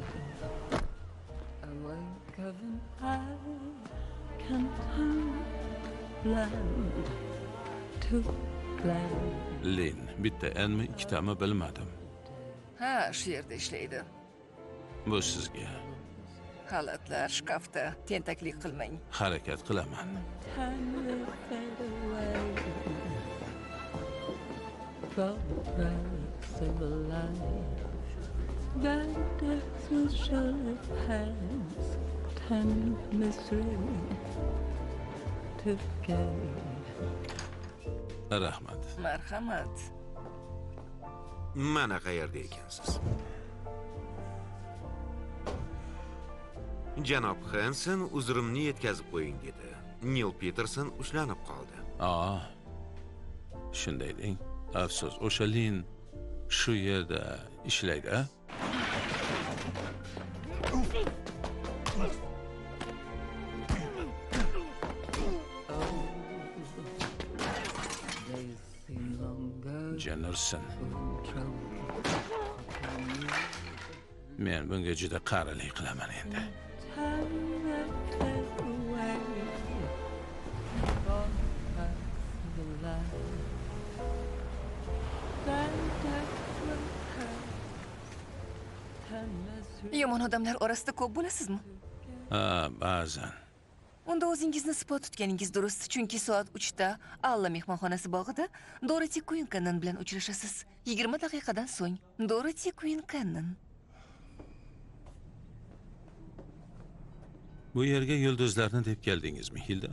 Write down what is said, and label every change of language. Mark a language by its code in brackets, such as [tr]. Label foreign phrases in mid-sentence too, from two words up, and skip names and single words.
[en] A wink of an eye can turn blind to blind. [uz] Lin, bitta enmi, ikkitami bilmadim. Ha, shu yerda ishlaydi. Bu sizga. Xalatlar shkafda. Tentaklik qilmang. Harakat qilaman. [en] Time will fade away for the price of a life. Bad days will surely pass. Turn misery to gain. [uz] Rahmat. Marhamat. mana qayerda ekansiz? Janob Hansen uzrimni yetkazib qo'ying dedi. Neil Peterson ushlanib qoldi. Shunday deng. Afsus, o'sha Lin shu yerda ishlaydi. [en] They seem longer Jennerson. from trouble. [uz] Men bunga juda qarilik qilaman endi. [en] Time will fade away for the price of a life. Bad days will pass. Turn misery [uz] Yomon odamlar orasida ko'p bo'lasizmi? Ha, ba'zan. Unda o'zingizni spot tutganingiz durust, chunki soat 3da Alla mehmonxonasi bog'ida Dorothy Queen Cannon bilan uchrashasiz. 20 daqiqadan so'ng Dorothy Queen Cannon. Bu yerga yulduzlarni deb keldingizmi, Hilda?